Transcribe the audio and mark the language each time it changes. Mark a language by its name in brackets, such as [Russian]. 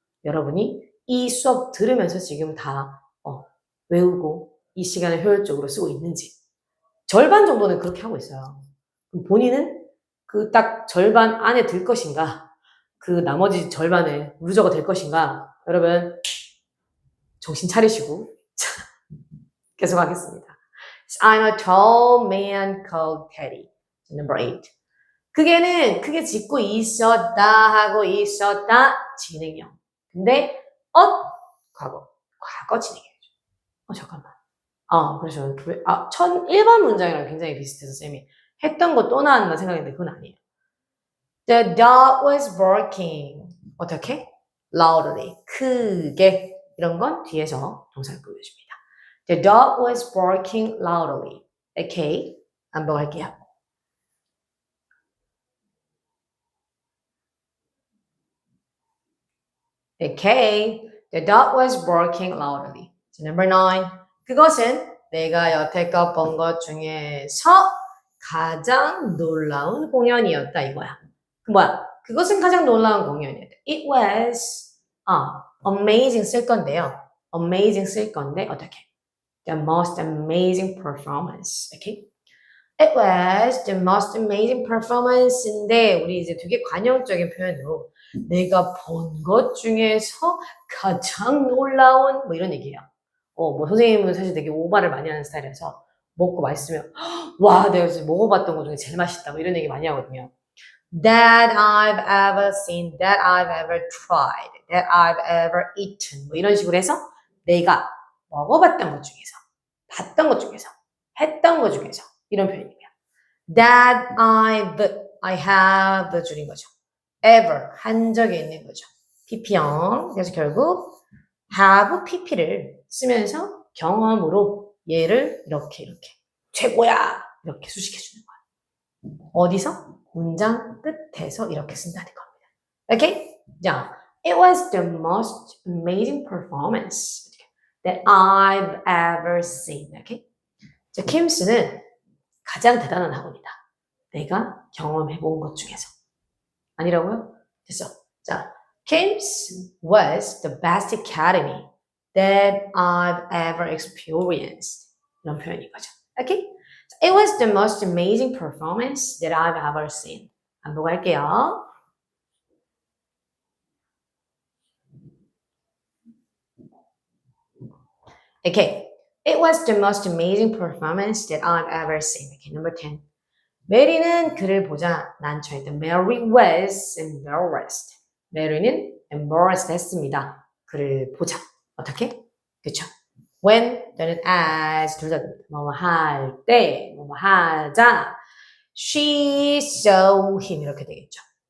[Korean] 여러분이 이 수업 들으면서 지금 다 외우고 이 시간을 효율적으로 쓰고 있는지 절반 정도는 그렇게 하고 있어요. 그럼 본인은 그 딱 절반 안에 들 것인가 그 나머지 절반에 루저가 될 것인가 여러분 정신 차리시고 계속 하겠습니다. [English] I'm a tall man called Teddy. Number 8. [Korean] 그게 짓고 있었다 하고 있었다 진행형. 근데 과거 진행형이죠. 잠깐만. 그렇죠. 1번 문장이랑 굉장히 비슷해서 쌤이 했던 거 또 나왔나 생각했는데 그건 아니에요. [English] The dog was barking. [Korean] 어떻게? [English] Loudly. [Korean] 크게. 이런 건 뒤에서 동사를 보여줍니다. [English] The dog was barking loudly. [Korean] Okay. 반복할게요. [English] Okay. The dog was barking loudly. So number 9. [Korean] 그것은 내가 여태껏 본 것 중에서 가장 놀라운 공연이었다 이거야. 그것은 가장 놀라운 공연이었다. [English] It was amazing [Korean] 쓸 건데요. amazing 쓸 건데 어떻게? [English] The most amazing performance. Okay? It was the most amazing performance [Korean] 인데 우리 이제 되게 관용적인 표현으로 내가 본 것 중에서 가장 놀라운 이런 얘기예요. 선생님은 사실 되게 오바를 많이 하는 스타일이라서 먹고 맛있으면 와 내가 지금 먹어봤던 것 중에 제일 맛있다 이런 얘기 많이 하거든요. [English] That I've ever seen, that I've ever tried, that I've ever eaten [Korean] 이런 식으로 해서 내가 먹어봤던 것 중에서 봤던 것 중에서 했던 것 중에서 이런 표현이에요. That I have 줄인 거죠. ever 한 적이 있는 거죠. PP형. 그래서 결국 have PP를 쓰면서 경험으로 얘를 이렇게 최고야 이렇게 수식해 주는 거야. 어디서? 문장 끝에서 이렇게 쓴다는 겁니다. 오케이? [English] 자, it was the most amazing performance that I've ever seen. [Korean] 오케이? 자, 킴스는 가장 대단한 학원이다. 내가 경험해본 것 중에서. 아니라고요? 됐어. [English] 자, Kim's was the best academy that I've ever experienced. [Korean] 이런 표현인 거죠. 오케이? [English] It was the most amazing performance that I've ever seen. [Korean] 반복할게요. [English] Okay. It was the most amazing performance that I've ever seen. Okay, number 10. [Korean] 메리는 그를 보자 난처했다. [English] Mary was embarrassed. [Korean] 메리는 embarrassed 했습니다. 그를 보자. 어떻게? 그쵸? When 또는 as 둘 다 뭐뭐 할 때, 뭐뭐 하자. [English] She saw him [Korean] 이렇게 되겠죠.